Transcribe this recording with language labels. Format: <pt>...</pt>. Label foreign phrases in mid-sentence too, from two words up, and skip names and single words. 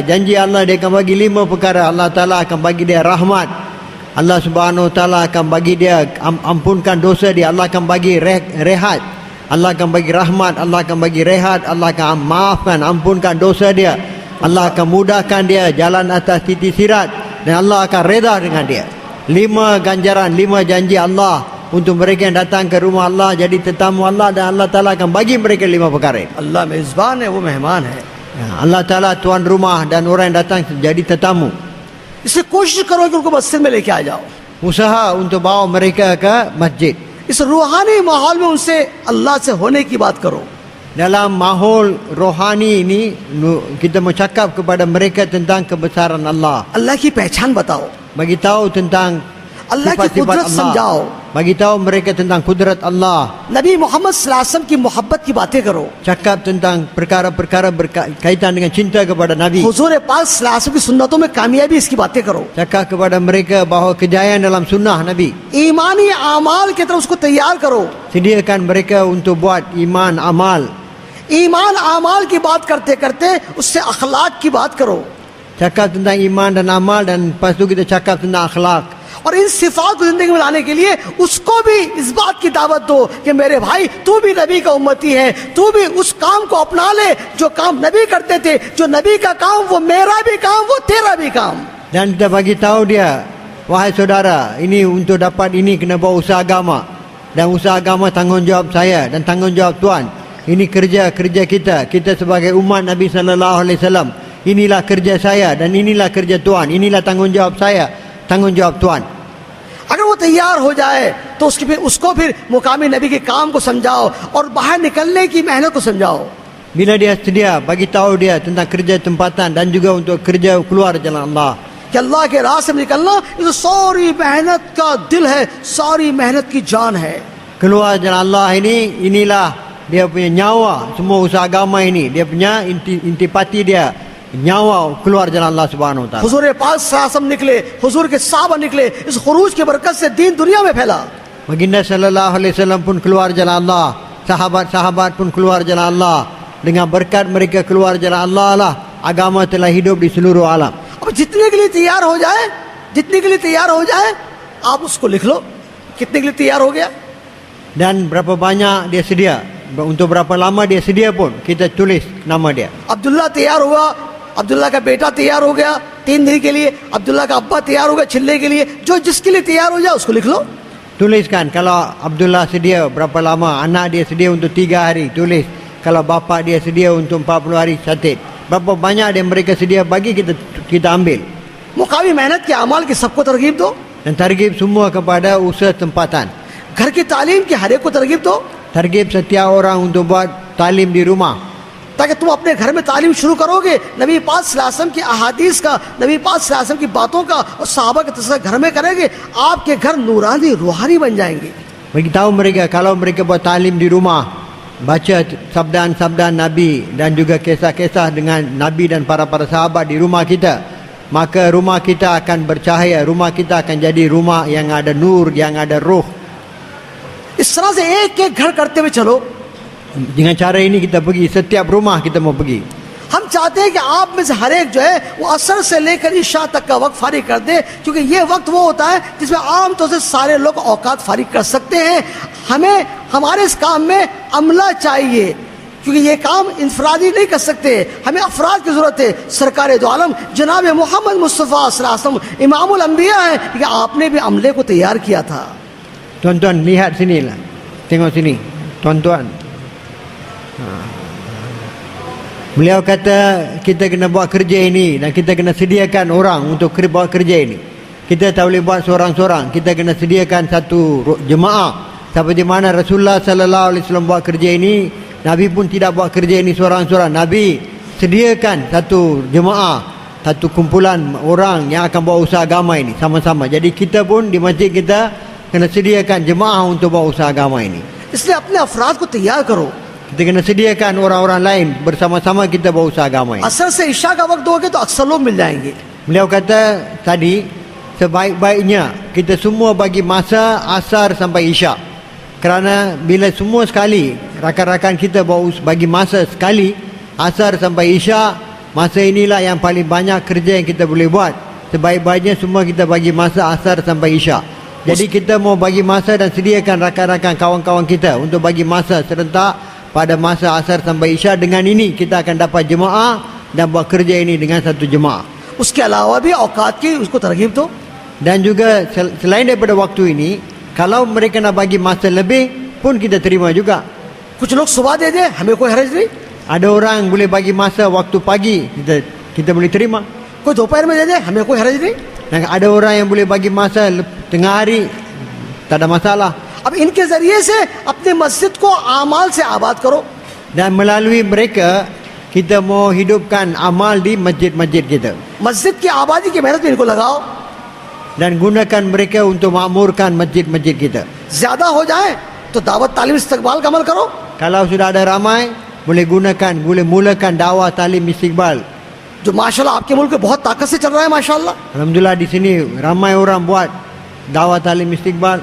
<ms>Janji Allah, dia akan bagi 5 perkara. Allah Ta'ala akan bagi dia rahmat, Allah</ms> <ar>سبحانه وتعالى</ar> <ms>akan bagi dia ampunkan dosa dia, Allah akan bagi rehat, Allah akan bagi rahmat, Allah akan bagi rehat, Allah akan maafkan, ampunkan dosa dia, Allah akan mudahkan dia jalan atas titik sirat, dan Allah akan reda dengan dia. 5 ganjaran, 5 janji Allah untuk mereka yang datang ke rumah Allah, jadi tetamu Allah, dan Allah Ta'ala akan bagi mereka 5 perkara.</ms> <hi>अल्लाह मेज़बान है, वो मेहमान है।</hi> <ms>Allah Ta'ala tuan rumah, dan orang yang datang jadi tetamu.</ms> <hi>इससे कोशिश करो कि उनको मस्जिद में लेके आ जाओ।</hi> <ms>Usaha untuk bawa mereka ke masjid.</ms> <hi>इस रूहानी माहौल में उनसे अल्लाह से होने की बात करो।</hi> <ms>Dalam mahol rohani ini, kita mau cakap kepada mereka tentang kebesaran Allah.</ms> <hi>अल्लाह की पहचान बताओ,</hi> <ms>Bagi tahu tentang</ms> <hi>अल्लाह की</hi> <ms>sifat-sifat</ms> <hi>कुदरत समझाओ,</hi> <ms>Allah. Bagi tahu mereka tentang kudrat Allah.</ms> <hi>नबी मोहम्मद</hi> <ar>صلى الله عليه وسلم</ar> <hi>की मोहब्बत की बातें करो,</hi> <ms>Cakap tentang perkara-perkara berkaitan dengan cinta kepada Nabi.</ms> <hi>हुजूर पाक</hi> <ar>صلى الله عليه وسلم</ar> <hi>की सुन्नतों में कामयाबी, इसकी बातें करो।</hi> <ms>Cakap kepada mereka bahawa kejayaan dalam sunnah Nabi.</ms> <hi>ईमानी आमाल की तरफ उसको तैयार करो।</hi> <ms>Sediakan mereka untuk buat iman amal.</ms> <hi>ईमान आमाल की बात करते करते उससे अखलाक की बात करो,</hi> <ms>Cakap tentang iman dan amal, dan lepas tu kita cakap tentang akhlak.</ms> <hi>और इन सिफात को जिंदगी में लाने के लिए उसको भी इस बात की दावत दो कि मेरे भाई, तू भी नबी का उम्मती है, तू भी उस काम को अपना ले जो काम नबी करते थे, जो नबी का काम वो मेरा भी काम, वो तेरा भी काम।</hi> <ms>Dan kita bagi tahu dia, wahai saudara, ini untuk dapat ini kena bawa usaha agama, dan usaha agama tanggungjawab saya dan tanggungjawab tuan. Ini kerja kita sebagai umat Nabi</ms> <ar>صلى الله عليه وسلم.</ar> <ms>Inilah kerja saya dan inilah kerja tuan, inilah tanggungjawab saya, tanggungjawab tuan.</ms> <hi>अगर वो तैयार हो जाए तो उसको फिर मुकामी नबी के काम को समझाओ और बाहर निकलने की मेहनत को समझाओ।</hi> <ms>Bila dia sedia, bagi tahu dia tentang kerja tempatan dan juga untuk kerja keluar jalan Allah.</ms> <hi>कि अल्लाह के रास्ते में निकलना ये सारी मेहनत का दिल है, सारी मेहनत की जान है।</hi> <ms>Keluar jalan Allah ini, inilah dia punya nyawa. Semua usaha agama ini, dia punya intipati dia, nyawa keluar jalan Allah</ms> <ar>سبحانه وتعالى.</ar> <hi>हुजूर पाक सल्लल्लाहु निकले, हुजूर के साहबा निकले, इस खुरूज की बरकत से दीन दुनिया में फैला।</hi> <ms>Baginda</ms> <ar>صلى الله عليه وسلم</ar> <ms>pun keluar jalan Allah. Sahabat-sahabat pun keluar jalan Allah. Dengan berkat mereka keluar jalan Allah lah, agama telah hidup di seluruh alam.</ms> <hi>अब जितने के लिए तैयार हो जाए, जितने के लिए तैयार हो जाए, आप उसको लिख लो कितने के लिए तैयार हो गया।</hi> <ms>Dan berapa banyak dia sedia, untuk berapa lama dia sedia pun kita tulis nama dia.</ms> <hi>अब्दुल्ला तैयार हुआ, अब्दुल्ला का बेटा तैयार हो गया 3 दिन के लिए, अब्दुल्ला का अब्बा तैयार हो गया चिल्ले के लिए, जो जिसके लिए तैयार हो जाए उसको लिख लो।</hi> <ms>Tuliskan kalau Abdullah sedia berapa lama, anak dia sedia untuk 3 hari, tulis. Kalau bapa dia sedia untuk 40 hari, catat. Berapa banyak dia mereka sedia bagi, kita ambil.</ms> <hi>मुकामी मेहनत के अमाल की सबको तरगीब दो।</hi> <ms>Dan targib semua kepada usaha tempatan.</ms> <hi>घर की तालीम की हर एक को तरगीब दो,</hi> <ms>Targib setiap orang untuk buat talim di rumah.</ms> <hi>ताकि तुम अपने घर में तालीम शुरू करोगे नबी पाक</hi> <ar>صلى الله عليه وسلم</ar> <hi>की अहादीस का, नबी पाक</hi> <ar>صلى الله عليه وسلم</ar> <hi>की बातों का और सहाबा के तस्करा घर में करेंगे, आपके घर नूरानी रूहानी बन जाएंगे।</hi> <ms>Bagi tahu mereka, kalau mereka buat talim di rumah, baca sabdaan-sabdaan Nabi dan juga kisah-kisah dengan Nabi dan para sahabat di rumah kita, maka rumah kita akan bercahaya, rumah kita akan jadi rumah yang ada nur, yang ada ruh.</ms> <hi>इस तरह से एक एक घर करते हुए चलो।</hi> <ms>Dengan cara ini kita pergi, setiap rumah kita mau pergi.</ms> <hi>हम चाहते हैं कि आप में से हर एक जो है वो असर से लेकर इशा तक का वक्त फारिग कर दे, क्योंकि ये वक्त वो होता है जिसमें आम तौर से सारे लोग औकात फारिग कर सकते हैं। हमें हमारे इस काम में अमला चाहिए, क्योंकि ये काम इंफरादी नहीं कर सकते, हमें अफराद की जरूरत है। सरकार दो आलम जनाब मोहम्मद मुस्तफ़ा</hi> <ar>صلى الله عليه وسلم إمام الأنبياء</ar> <hi>है, कि आपने भी अमले को तैयार किया था।</hi> <ms>Tuan-tuan lihat sini lah, tengok sini, tuan-tuan. Beliau kata kita kena buat kerja ini dan kita kena sediakan orang untuk buat kerja ini. Kita tak boleh buat seorang-seorang, kita kena sediakan satu jemaah. Seperti mana Rasulullah</ms> <ar>صلى الله عليه وسلم</ar> <ms>buat kerja ini, Nabi pun tidak buat kerja ini seorang-seorang. Nabi sediakan satu jemaah, satu kumpulan orang yang akan buat usaha agama ini sama-sama. Jadi kita pun di masjid kita kena sediakan jemaah untuk buat usaha agama ini.</ms> <hi>इसलिए अपने अफराद को तैयार करो।</hi> <ms>Kita kena sediakan orang-orang lain bersama-sama kita buat usaha agama ini.</ms> <hi>असर से इशा का वक्त दोगे तो अक्सर लोग मिल जाएंगे।</hi> <ms>Beliau kata tadi, sebaik-baiknya kita semua bagi masa asar sampai isyak. Kerana bila semua sekali, rakan-rakan kita bagi masa sekali, asar sampai isyak, masa inilah yang paling banyak kerja yang kita boleh buat. Sebaik-baiknya semua kita bagi masa asar sampai isyak. Jadi kita mau bagi masa dan sediakan rakan-rakan kawan-kawan kita untuk bagi masa serentak pada masa asar sampai isyak. Dengan ini kita akan dapat jemaah dan buat kerja ini dengan satu jemaah.</ms> <hi>उसके अलावा भी औकात की उसको तरगीब दो।</hi> <ms>Dan juga selain daripada waktu ini, kalau mereka nak bagi masa lebih pun kita terima juga.</ms> <hi>कुछ लोग सुबह दे दे, हमें कोई हरज नहीं।</hi> <ms>Ada orang boleh bagi masa waktu pagi, kita boleh terima.</ms> <hi>कोई दोपहर में दे दे, हमें कोई हरज नहीं।</hi> <ms>Dan ada orang yang boleh bagi masa tengah hari, tak ada masalah.</ms> <hi>अब इनके जरिए से अपने मस्जिद को आमाल से आबाद करो।</hi> <ms>Dan melalui mereka kita mau hidupkan amal di masjid-masjid kita.</ms> <hi>मस्जिद की आबादी की मेहनत में इनको लगाओ।</hi> <ms>Dan gunakan mereka untuk makmurkan masjid-masjid kita.</ms> <hi>ज्यादा हो जाए तो दावत तालीम इस्तकबाल का अमल करो।</hi> <ms>Kalau sudah ada ramai, boleh mulakan dakwah talim istiqbal.</ms> <hi>जो माशाल्लाह आपके मुल्क में बहुत ताकत से चल रहा है माशाल्लाह।</hi> <ms>Alhamdulillah di sini ramai orang buat dakwah talim istiqbal.</ms>